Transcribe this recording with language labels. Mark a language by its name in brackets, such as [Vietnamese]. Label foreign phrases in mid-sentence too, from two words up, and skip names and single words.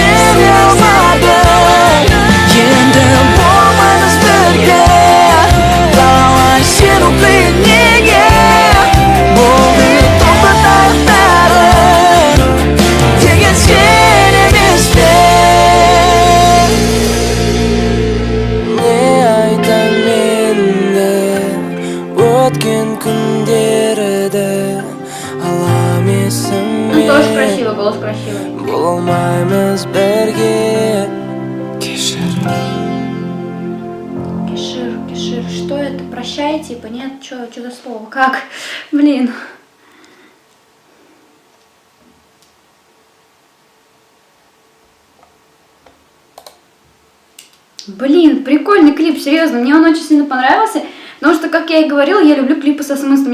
[Kazakh] не алмадым енді болмаймыз бірге қалай сену қиын неге болды тоқтатайық бәрін деген сен емес пе не айтам енді өткен күндерді алам есіме [Russian] Тоже красиво, голос красивый. [Kazakh] болмаймыз бірге кешір. Кешир, [Russian] что это? Прощай, типа, нет? Что за слово? Как? Блин. Блин, прикольный клип, серьезно, мне он очень сильно понравился, потому что, как я и говорила, я люблю клипы со смыслом.